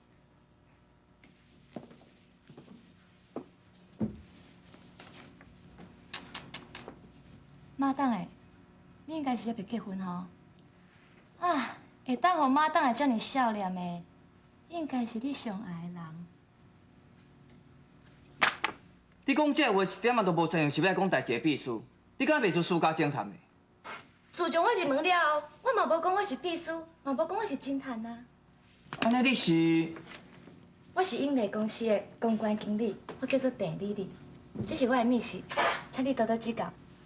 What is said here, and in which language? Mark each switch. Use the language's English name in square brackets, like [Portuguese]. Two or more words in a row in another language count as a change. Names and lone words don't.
[Min Nan Chinese] 妈当诶，你应该是还袂结婚吼？啊，会当互妈当会遮尔少念的，应该是你上爱的人。你讲这话一点仔都无像是要讲代志的秘书，你敢袂出私家侦探的？自从我入门了后，我嘛无讲我是秘书，嘛无讲我是侦探啊。安尼你是？我是英丽公司的公关经理，我叫做郑丽丽，这是我的秘书，请你多多指教。